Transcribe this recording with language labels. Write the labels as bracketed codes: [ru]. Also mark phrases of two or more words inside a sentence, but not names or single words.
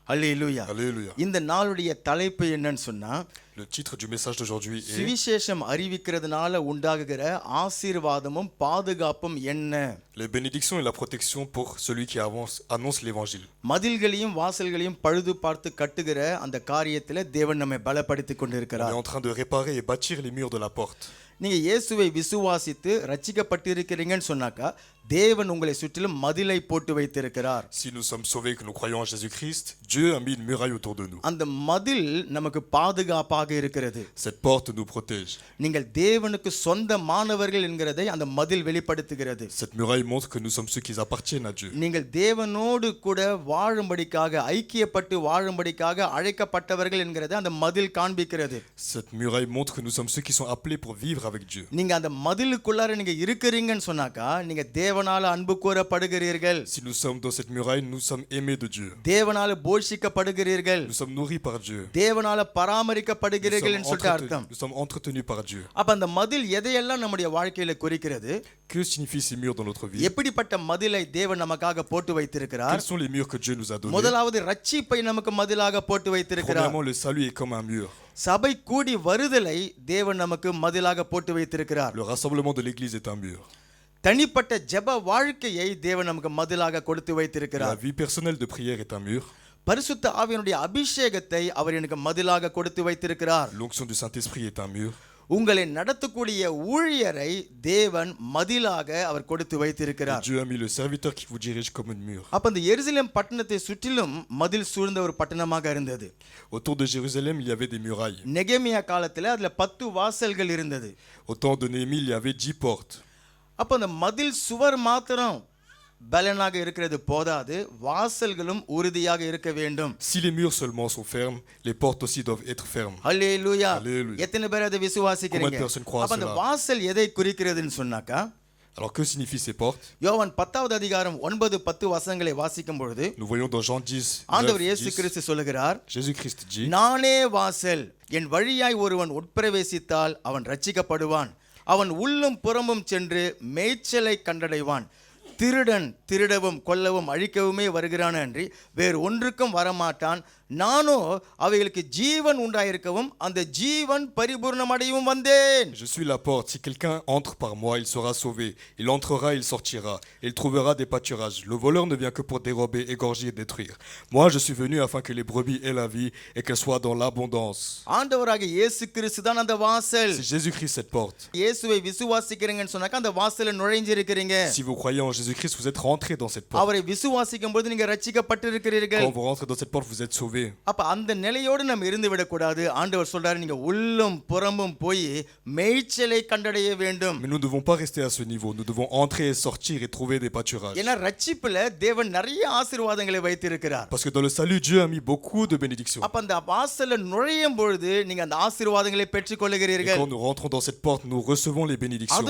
[ta] அல்லேலூயா. [fr] Alléluia. [ta] இந்த நாளுடைய தலைப்பு என்னன்னு சொன்னா, [fr] Le titre du message d'aujourd'hui est [ta] சுவிசேஷம் அறிவிக்கிறதுனால உண்டாகுகிற ஆசீர்வாதமும் பாதுகாப்பும் என்ன? [fr] les bénédictions et la protection pour celui qui annonce l'évangile. [ta] மதில்களையும் வாசல்களையும் பழுது பார்த்து கட்டுகிற அந்த காரியத்துல தேவன் நம்மை பலப்படுத்திக் [fr] On [ta] கொண்டிருக்கிறார். [fr] est en train de réparer et bâtir les murs de la porte. [ta] நீங்க இயேசுவை விசுவாசித்து ரட்சிக்கப்பட்டிருக்கிறீங்கன்னு சொன்னாக்கா தேவன் உங்களை சுற்றிலும் மதிலை போட்டு வைத்திருக்கிறார். [fr] Si nous sommes sauvés, que nous croyons en Jésus-Christ, Dieu a mis une muraille autour de nous. [ta] அந்த மதில் நமக்கு பாதுகாப்பாக இருக்கிறது. [fr] Cette porte nous protège. [ta] நீங்கள் தேவனுக்கு சொந்தமானவர்கள் என்கிறதை அந்த மதில் வெளிப்படுத்துகிறது. [fr] Cette muraille montre que nous sommes ceux qui appartiennent à Dieu. [ta] நீங்கள் தேவனோடு கூட வாழும்படிக்காக ஐக்கியப்பட்டு வாழும்படிக்காக அழைக்கப்பட்டவர்கள் என்கிறதை அந்த மதில் காண்பிக்கிறது. [fr] Cette muraille montre que nous sommes ceux qui sont appelés pour vivre avec Dieu. [ta] நீங்க அந்த மதிலுக்குள்ளார நீங்க இருக்கிறீங்கன்னு சொன்னாக்கா நீங்க தேவனால அன்பு கூறப்படுகிறீர்கள். [fr] Si nous sommes dans cette muraille, nous sommes aimés de Dieu. [ta] தேவனால போஷிக்கப்படுகிறீர்கள். [fr] Nous sommes nourris par Dieu. [ta] தேவனால பராமரிக்கப்படுகிறீர்கள் என்று சொல்லிட்டு அர்த்தம். [fr] Nous sommes entretenus par Dieu. [ta] அப்ப அந்த மதில் எதையெல்லாம் நம்முடைய வாழ்க்கையில குறிக்கிறது? [fr] Que signifient ces murs dans notre vie? [ta] எப்படிப்பட்ட மதிலை தேவன் நமக்காக போட்டு வைத்திருக்கிறார்? [fr] Quels sont les murs que Dieu nous a donnés? [ta] முதலாவது ரட்சிப்பை நமக்கு மதிலாக போட்டு வைத்திருக்கிறார். [fr] Premièrement, le salut est comme un mur. [ta] சபை கூடி வருதலை தேவன் நமக்கு மதிலாக போட்டு வைத்திருக்கிறார். [fr] Le rassemblement de l'église est un mur. [ta] தனிப்பட்ட ஜெப வாழ்க்கையை தேவன் நமக்கு மதிலாக கொடுத்து [fr] La [ta] வைத்திருக்கிறார். [fr] vie personnelle de prière est un mur. [ta] பரிசுத்த ஆவியினுடைய அபிஷேகத்தை அவர் எனக்கு மதிலாக கொடுத்து வைத்திருக்கிறார். [fr] L'onction du Saint-Esprit est un mur. [ta] உங்களை நடத்தக்கூடிய ஊழியரை தேவன் மதிலாக அவர் கொடுத்து [fr] Et [ta] வைத்திருக்கிறார். [fr] Dieu a mis le serviteur qui vous dirige comme une mur. [ta] அப்ப இந்த எருசலேம் பட்டணத்தை சுற்றிலும் மதில் சூழ்ந்த ஒரு பட்டணமாக இருந்தது. [fr] Autour de Jérusalem, il y avait des murailles. [ta] நெகேமியா காலத்துல அதுல 10 வாசல்கள் இருந்தது. [fr] Au temps de Néhémie, il y avait 10 portes. [ta] அப்ப அந்த மதில் சுவர் மாத்திரம் பலனாக இருக்கிறது போதாது, வாசல்களும் உறுதியாக இருக்க வேண்டும். [fr] Si les murs seulement sont fermes, les portes aussi doivent être fermes. [ta] அல்லேலூயா. [fr] Alléluia. [ta] எத்தனை பேர் அதை [fr] Combien [ta] விசுவாசிக்கிறீங்க? [fr] de personnes croient [ta] அப்ப அந்த [fr] cela? [ta] வாசல் எதை குறிக்கிறதுன்னு சொன்னாக்கா, [fr] Alors que signifient ces portes? [ta] யோவான் 10வது அதிகாரம் 9-10 வசனங்களை வாசிக்கும் பொழுது [fr] Nous voyons dans Jean 10, [ta] ஆண்டவர் [fr] 9, [ta] இயேசு [fr] 10, [ta] கிறிஸ்து சொல்லுகிறார், [fr] Jésus-Christ dit, [ta] நானே வாசல், என் வழியாய் ஒருவன் உட்பிரவேசித்தால் அவன் ரட்சிக்கப்படுவான், அவன் உள்ளும் புறமும் சென்று மேய்ச்சலை கண்டடைவான். திருடன் திருடவும் கொல்லவும் அழிக்கவுமே வருகிறான் அன்றி வேறு ஒன்றுக்கும் வரமாட்டான். நானோ அவைகளுக்கு ஜீவன் உண்டாயிருக்கவும் அந்த ஜீவன் பரிபூர்ணமடையவும் வந்தேன். [fr] Je suis la porte. Si quelqu'un entre par moi, il sera sauvé. Il entrera, il sortira. Il trouvera des pâturages. Le voleur ne vient que pour dérober, égorger et détruire. Moi, je suis venu afin que les brebis aient la vie et qu'elles soient dans l'abondance. [ta] ஆண்டவராக இயேசு கிறிஸ்து தான் அந்த வாசல். [fr] C'est Jésus-Christ cette porte. [ta] இயேசுவை விசுவாசிக்கிறீங்கன்னு சொன்னாக்க அந்த வாசல்ல நுழைஞ்சிருக்கிறீங்க. [fr] Si vous croyez en Jésus-Christ, vous êtes rentrés dans cette porte. [ta] அவரை விசுவாசிக்கும் போது நீங்க ரட்சிக்கப்பட்டிருக்கிறீர்கள். [fr] Quand vous rentrez dans cette porte, vous êtes sauvés. [ta] அப்ப அந்த நிலையோடு நம்ம இருந்து விடக்கூடாது. ஆண்டவர் சொல்றாரு, நீங்க உள்ளும் புறமும் போய் மேய்ச்சலை கண்டடைய வேண்டும். [fr] Mais nous ne devons pas rester à ce niveau. Nous devons entrer et sortir et trouver des pâturages. [ta] ஏன்னா ரட்சிப்புல தேவன் நிறைய ஆசீர்வாதங்களை வைத்திருக்கிறார். [fr] Parce que dans le salut, Dieu a mis beaucoup de bénédictions. [ta] அப்ப அந்த வாசல்ல நுழையும் பொழுது நீங்க அந்த ஆசீர்வாதங்களை பெற்றுக் [fr] Et [ta] கொள்ளுகிறீர்கள். [fr] quand nous rentrons dans cette porte, nous recevons les [ta] அது [fr] bénédictions.